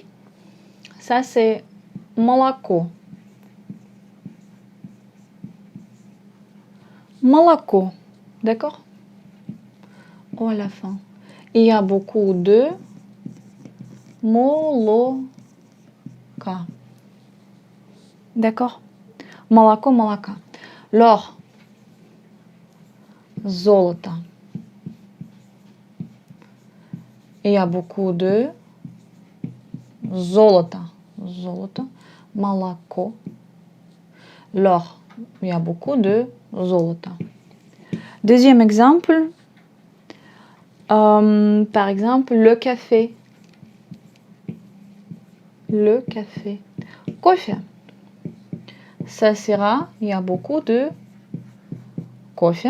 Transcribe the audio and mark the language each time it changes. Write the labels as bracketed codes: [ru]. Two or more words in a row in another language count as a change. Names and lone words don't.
[fr] Ça, c'est молоко. Молоко. D'accord? Oh, à la fin. Il y a beaucoup de молока. D'accord? [ru] Молоко, молока. [fr] L'or. Золото. Il y a beaucoup de золото. [ru] Золото. Молоко. [fr] L'or. Il y a beaucoup de золото. Deuxième exemple. Par exemple, le café. Le café. Кофе. Ça sera, il y a beaucoup de кофе.